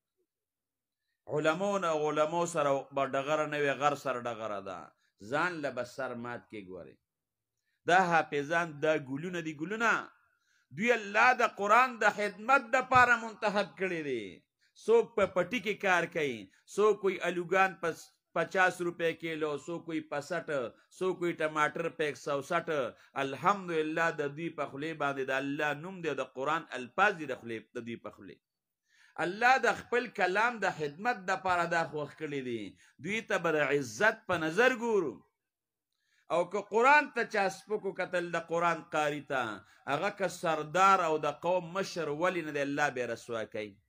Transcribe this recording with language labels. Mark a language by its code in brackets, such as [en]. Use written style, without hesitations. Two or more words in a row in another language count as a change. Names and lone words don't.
[ps] علماء سره به ډغره نه وي، غر سره ډغره ده، ځان له به سر مات کې. ګورې دا حافظان دا ګلونه دي، ګلونه دوی الله د قرآن د خدمت دپاره منتخب کړي دي. څوک په پټي کې کار کوي، څوک کوئی الوګان په 50 روپے کیلو، [ur] سو کوئی 65، سو کوئی ٹماٹر پہ 160. [ps] الحمدللہ د دوی په خولې باندې د الله نوم دی، د قرآن الفاظ دي د خولې د دوی په خولې. الله د خپل کلام د خدمت دپاره دا خوښ کړي دي. دوی ته به د عزت په نظر ګورو او که قرآن ته چا سپکو کتل د قرآن قاری ته، هغه که سردار او د قوم مشر ولې نه دی الله بیا رسوا کوي.